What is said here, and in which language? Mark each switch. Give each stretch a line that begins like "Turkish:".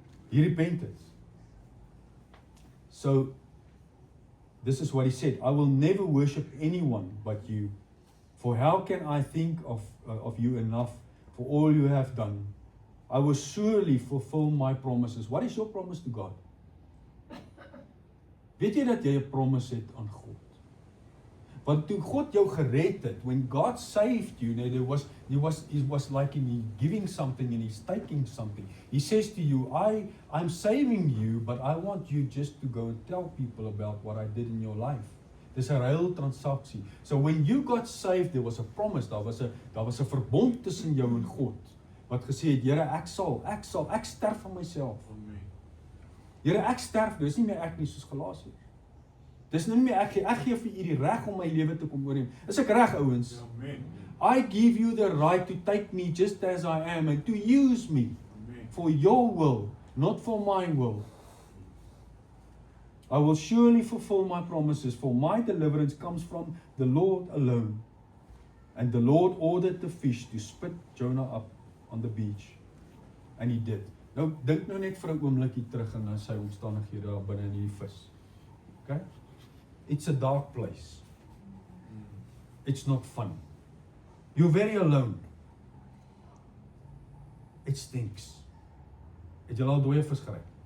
English: He repented. So, this is what he said, I will never worship anyone but you. For how can I think of you enough for all you have done? I will surely fulfill my promises. What is your promise to God?
Afrikaans: Weet jy dat jy 'n promise het aan God? Want toe God jou gered het,
English: when God saved you, he was like in giving something and he's taking something. He says to you, I'm saving you, but I want you just to go and tell people about what I did in your life.
Afrikaans: Dis 'n ruil transaksie.
English: So when you got saved, there was a promise,
Afrikaans: daar was 'n verbond tussen jou en God, wat gesê het, Here, ek sterf van myself. Here, ek sterf, dis nie meer ek nie, soos Galasiërs. Dis nou nie meer ek gee vir u die reg om my lewe te kom oorneem. Is ek reg, ouens? Amen.
English: I give you the right to take me just as I am and to use me for your will, not for my will. I will surely fulfill my promises, for my deliverance comes from the Lord alone. And the Lord ordered the fish to spit Jonah up on the beach. And he did.
Afrikaans: Nou, dink nou net vir 'n oombliekie terug in sy omstandighede daar binne in die vis.
English: Okay? It's a dark place. It's not fun. You're very alone. It stinks.
Afrikaans: Het jy al dooie vis gery?